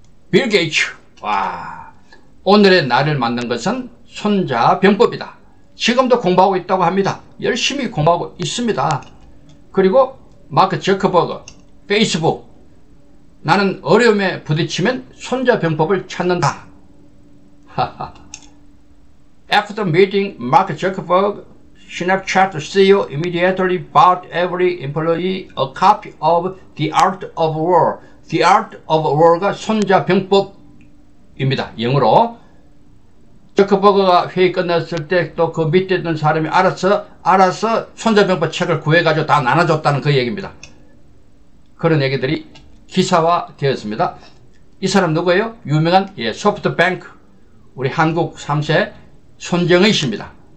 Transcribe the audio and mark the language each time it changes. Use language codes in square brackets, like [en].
[ko] 빌 게이츠, 와, 오늘의 나를 만든 것은 손자병법이다. 지금도 공부하고 있다고 합니다. 열심히 공부하고 있습니다. 그리고 마크 저커버그, 페이스북, 나는 어려움에 부딪히면 손자병법을 찾는다. [en] After meeting Mark Zuckerberg, Snapchat CEO immediately bought every employee a copy of The Art of War. [ko] The Art of War가 손자병법입니다. 영어로. 저커버그가 회의 끝났을 때 또 그 밑에 있는 사람이 알아서 손자병법 책을 구해가지고 다 나눠줬다는 그 얘기입니다. 그런 얘기들이 기사화 되었습니다. 이 사람 누구예요? 유명한 소프트뱅크 우리 한국 3세 손정의 씨입니다.